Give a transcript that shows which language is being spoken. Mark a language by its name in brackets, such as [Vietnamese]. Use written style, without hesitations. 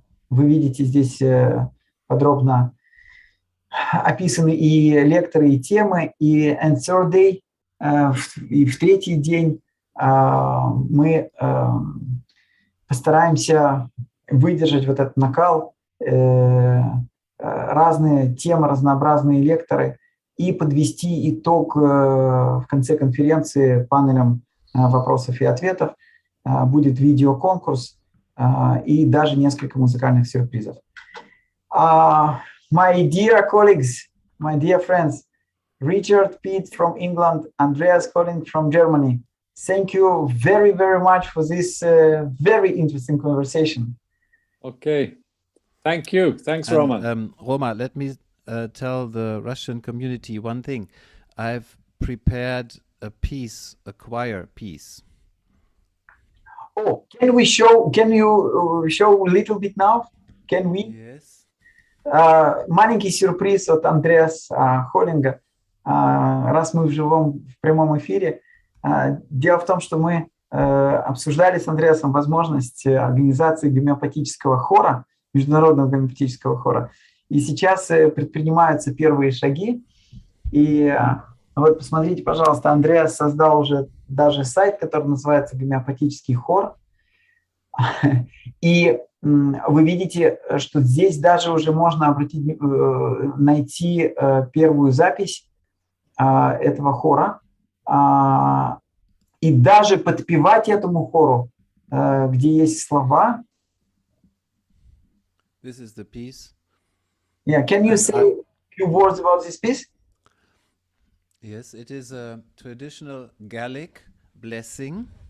[Russian] Вы видите здесь подробно описаны и лекторы, и темы, и [English] and third day, [Russian] и в третий день мы постараемся выдержать вот этот накал, разные темы, разнообразные лекторы, и подвести итог в конце конференции панелем вопросов и ответов. Будет видеоконкурс и даже несколько музыкальных сюрпризов. [English] My dear colleagues, my dear friends, Richard Pitt from England, Andreas Holling from Germany, thank you very, very much for this very interesting conversation. Okay. Thank you. Thanks, Roman. Roma, let me tell the Russian community one thing. I've prepared a piece, a choir piece. Oh, can you show a little bit now? Can we? Yes. [Russian] Маленький сюрприз от Андреаса Холлинга, раз мы в прямом эфире. Дело в том, что мы обсуждали с Андреасом возможность организации гомеопатического хора, международного гомеопатического хора. И сейчас предпринимаются первые шаги. И вот посмотрите, пожалуйста, Андреас создал уже даже сайт, который называется «Гомеопатический хор». И вы видите, что здесь даже уже можно найти первую запись этого хора и даже подпевать этому хору, где есть слова. [English] This is the piece. Yeah, can you say a few words about this piece? Yes, it is a traditional Gaelic blessing.